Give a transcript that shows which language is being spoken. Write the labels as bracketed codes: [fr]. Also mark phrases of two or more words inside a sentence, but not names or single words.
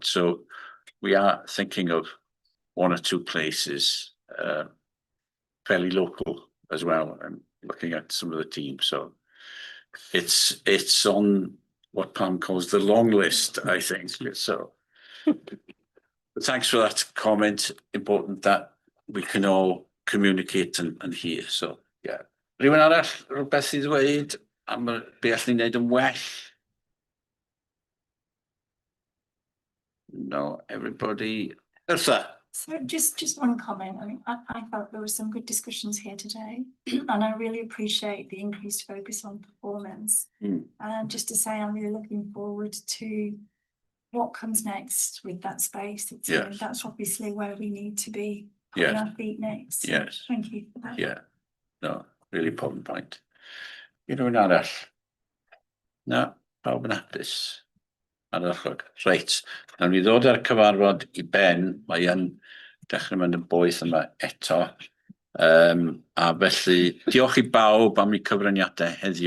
[en] So we are thinking of one or two places fairly local as well, and looking at some of the teams. So it's on what Pam calls the long list, I think. So but thanks for that comment. Important that we can all communicate and hear. So yeah. [cy] Rhywun arall rhywbeth I ddweud am be allan ni wneud yn well? [en] No, everybody. Ursa. So just one comment. I mean, I felt there were some good discussions here today, and I really appreciate the increased focus on performance. And just to say, I'm really looking forward to what comes next with that space. It's, Yes. that's obviously where we need to be putting Yes. our feet next. So Yes. Thank you for that. Yeah. No, really important point. [cy] Rhywun arall? No, pawb yn hapus. Ardderchog. Reit. Nawn ni ddod â'r cyfarfod I ben. Mae yn dechrau mynd yn boeth yma eto. A felly, diolch I bawb am eu cyfraniadau heddiw.